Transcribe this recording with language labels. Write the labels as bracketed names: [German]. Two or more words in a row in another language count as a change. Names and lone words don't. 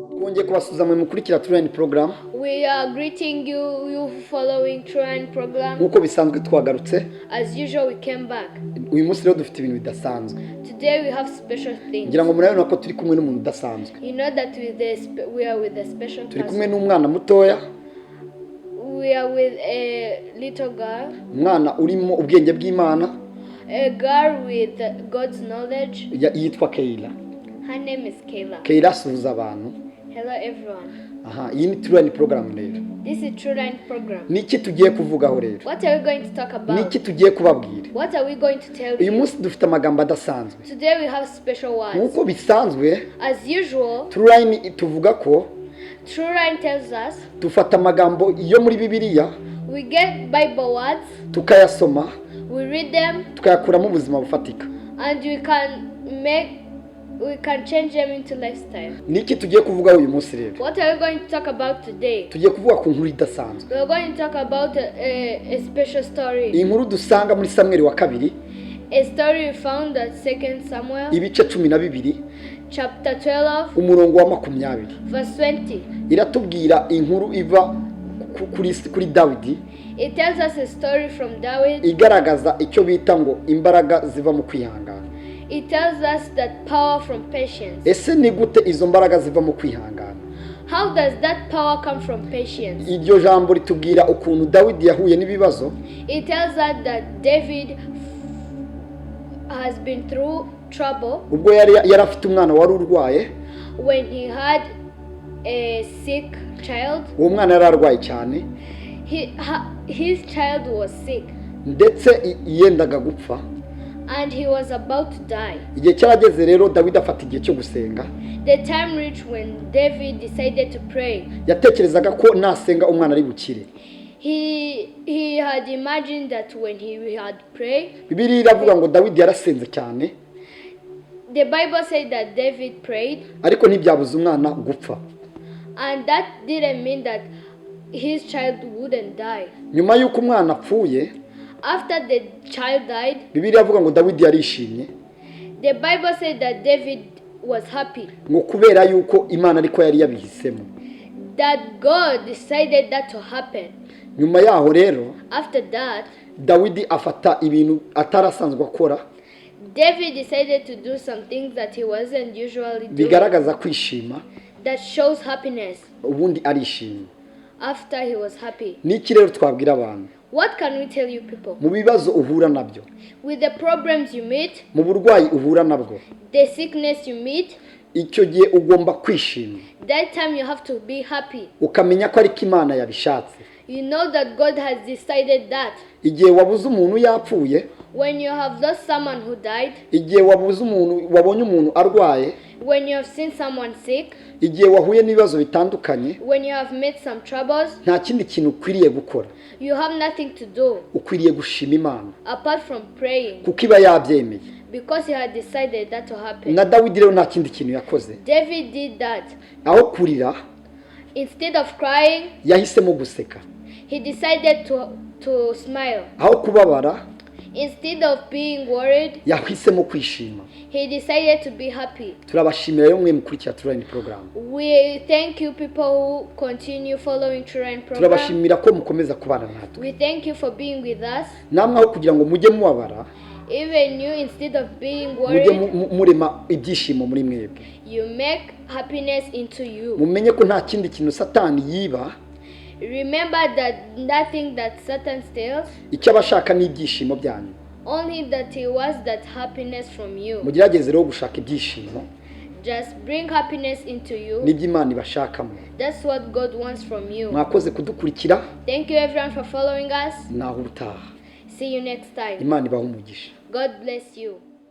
[Kinyarwanda] twongeye kubasuza mu mukurikira True program. [English] We are greeting you following True program. [Kinyarwanda] Nkuko bisanzwe twagarutse. [English] As usual, we came back. [Kinyarwanda] Uyu munsi rero dufite ibintu bidasanzwe. [English] Today we have special things. [Kinyarwanda] Ngira ngo murabona ko turi kumwe n'umuntu udasanzwe. [English] You know that we are with a special person. [Kinyarwanda] Turi kumwe n'umwana mutoya. [English] We are with a little girl. [Kinyarwanda] Umwana urimo ubwenge bw'Imana. [English] A girl with God's knowledge. [Kinyarwanda] Yitwa Keila. [English] Her name is Keila. [Kinyarwanda] Keila asuhuza abantu. [English] Hello everyone. [Kinyarwanda] Aha, iyi ni True program rero. [English] This is True program. [Kinyarwanda] Niki tugiye kuvugaho rero? [English] What are we going to talk about? [Kinyarwanda] Niki tugiye kubabwira? [English] What are we going to tell you? [Kinyarwanda] Uyu munsi dufite amagambo adasanzwe. [English] Today we have special words. [Kinyarwanda] Nkuko bisanzwe, [English] as usual, [Kinyarwanda] True tuvuga ko [English] True tells us [Kinyarwanda] dufata amagambo yo muri Bibiliya, [English] we get Bible words, [Kinyarwanda] tukayasoma, [English] we read them, [Kinyarwanda] tukayakuramo ubuzima bufatika. [English] and we can change them into lifestyle. [Kinyarwanda] Niki tugiye kuvuga uyu munsi rero? [English] What are we going to talk about today? [Kinyarwanda] Tugiye kuvuga ku nkuru idasanzwe. [English] We are going to talk about a special story. [Kinyarwanda] Inkuru dusanga muri Samuel wa kabiri. [English] A story we found at 2 Samuel. [Kinyarwanda] Ibice 12. [English] Chapter 12. [Kinyarwanda] Umurongo wa 20. [English] Verse 20. [Kinyarwanda] Iratubwira inkuru iva kuri Dawidi. [English] It tells us a story from David. [Kinyarwanda] Igaragaza icyo bita ngo imbaraga ziva mu kwihangana. [English] It tells us that power from patience. [Kinyarwanda] Ese ni gute izo mbaraga ziva mu kwihangana? [English] How does that power come from patience? [Kinyarwanda] Iryo jambo ritubwira ukuntu Dawidi yahuye n'ibibazo. [English] It tells us that David has been through trouble. [Kinyarwanda] Ubwo yari afite umwana wari urwaye. [English] When he had a sick child. [Kinyarwanda] Uwo mwana yari arwaye cyane. [English] His child was sick. [Kinyarwanda] Ndetse yendaga gupfa. [English] And he was about to die. [Kinyarwanda] Igihe cyarageze rero Dawidi afata igihe cyo gusenga. [English] The time reached when David decided to pray. [Kinyarwanda] Yatekerezaga ko nasenga umwana ari bukire. [English] He had imagined that when he had prayed. [Kinyarwanda] Bibiliya iravuga ngo Dawidi yarasenze cyane. [English] The Bible said that David prayed. [Kinyarwanda] Ariko ntibyabuza umwana gupfa. [English] And that didn't mean that his child wouldn't die. [Kinyarwanda] Nyuma y'uko umwana apfuye, [English] after the child died, [Kinyarwanda] Bibiliya iravuga ngo Dawidi yarishimye. [English] The Bible said that David was happy. [Kinyarwanda] Ngo kubera yuko Imana ariko yari yabihisemo. [English] That God decided that to happen. [Kinyarwanda] Nyuma yaho rero, [English] after that, [Kinyarwanda] Dawidi afata ibintu atarasanzwe akora. [English] David decided to do some things that he wasn't usually doing. [Kinyarwanda] Bigaragaza kwishima. [English] That shows happiness. [Kinyarwanda] Ubundi arishimye. [English] After he was happy. [Kinyarwanda] Niki rero twabwira abantu? [English] What can we tell you people? [Kinyarwanda] Mu bibazo uhura nabyo. [English] With the problems you meet. [Kinyarwanda] Mu burwayi uhura nabwo. [English] The sickness you meet. [Kinyarwanda] Icyo gihe ugomba kwishima. [English] That time you have to be happy. [Kinyarwanda] Ukamenya ko ariko Imana yabishatse. [English] You know that God has decided that. [Kinyarwanda] Igihe wabuze umuntu yapfuye. [English] When you have lost someone who died. [Kinyarwanda] Igihe wabonye umuntu arwaye. [English] When you have seen someone sick. [Kinyarwanda] Igihe wahuye n'ibibazo bitandukanye. [English] When you have met some troubles. [Kinyarwanda] Nta kindi kintu ukwiriye gukora. [English] You have nothing to do. [Kinyarwanda] Ukwiriye gushima Imana. [English] Apart from praying. [Kinyarwanda] Kuko iba yabyemeye. [English] Because he had decided that to happen. [Kinyarwanda] Na Dawidi rero nta kindi kintu yakoze. [English] David did that. [Kinyarwanda] Aho kurira. [English] Instead of crying. [Kinyarwanda] Yahisemo guseka. [English] He decided to smile. [Kinyarwanda] Aho kubabara. [English] Instead of being worried. [Kinyarwanda] Yahisemo kwishima. [English] He decided to be happy. [Kinyarwanda] Turabashimira rero mwe mukurikira True program. [English] We thank you people who continue following True program. [Kinyarwanda] Turabashimira ko mukomeza kubana natwe. [English] We thank you for being with us. [Kinyarwanda] Namwe aho kugira ngo mujye mubabara. [English] Even you, instead of being worried, [Kinyarwanda] murema ibyishimo muri mwebwe. [English] You make happiness into you. [Kinyarwanda] Mumenye ko nta kindi kintu Satani yiba. [English] Remember that nothing that Satan steals. [Kinyarwanda] Icyo abashaka ni ibyishimo byanyu. [English] Only that he wants that happiness from you. [Kinyarwanda] Mugerageze rero gushaka ibyishimo. [English] Just bring happiness into you. [Kinyarwanda] Nibyo Imana ibashakamo. [English] That's what God wants from you. [Kinyarwanda] Mwakoze kudukurikira. [English] Thank you everyone for following us. [Kinyarwanda] Naho utaha. [English] See you next time. [Kinyarwanda] Imana ibahe umugisha. [English] God bless you.